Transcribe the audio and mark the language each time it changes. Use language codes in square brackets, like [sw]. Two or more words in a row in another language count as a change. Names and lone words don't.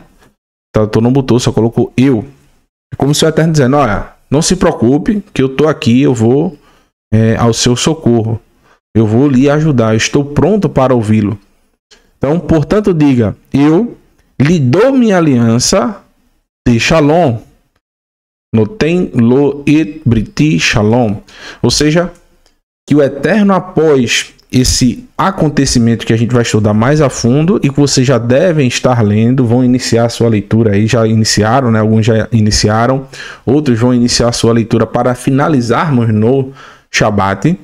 [pt] Então, não botou, só colocou eu. É como se o Eterno dizendo, olha, não se preocupe, que eu estou aqui, eu vou ao seu socorro. Eu vou lhe ajudar, eu estou pronto para ouvi-lo. Então, portanto, diga, eu lhe dou minha aliança de Shalom. [he] נותן לו את בריתי שלום. [pt] Ou seja, que o Eterno, após esse acontecimento que a gente vai estudar mais a fundo e que vocês já devem estar lendo, vão iniciar a sua leitura aí, já iniciaram, né? Alguns já iniciaram, outros vão iniciar a sua leitura para finalizarmos no Shabat.